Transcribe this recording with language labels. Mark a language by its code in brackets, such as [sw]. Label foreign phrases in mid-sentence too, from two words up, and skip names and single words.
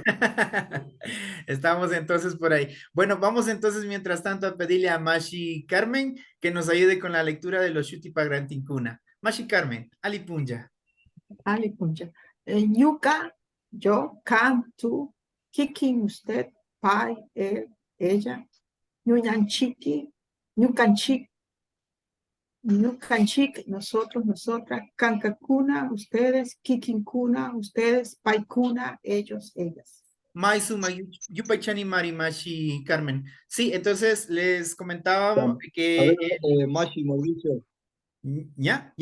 [es] Estamos entonces por ahí. Bueno, vamos entonces mientras tanto a pedirle a Mashi Carmen que nos ayude con la lectura de los [qu] Shuti Pagrantincuna. Mashi Carmen, Alipunja. Alipunja. Yuka, yo, can, [es] tú, kiki, usted, pai, él, ella, [qu] ñuñanchiqui, ñucanchic, ñucanchic, [es] nosotros, nosotras, cancacuna, ustedes, kikincuna, ustedes, paicuna, ellos, ellas. [qu] Maizuma, Yupaychani Mari, Mashi Carmen. [es] Sí, entonces les comentábamos A que... ver, Mashi Mauricio. ¿Ya? ¿Ya podemos ahora sí?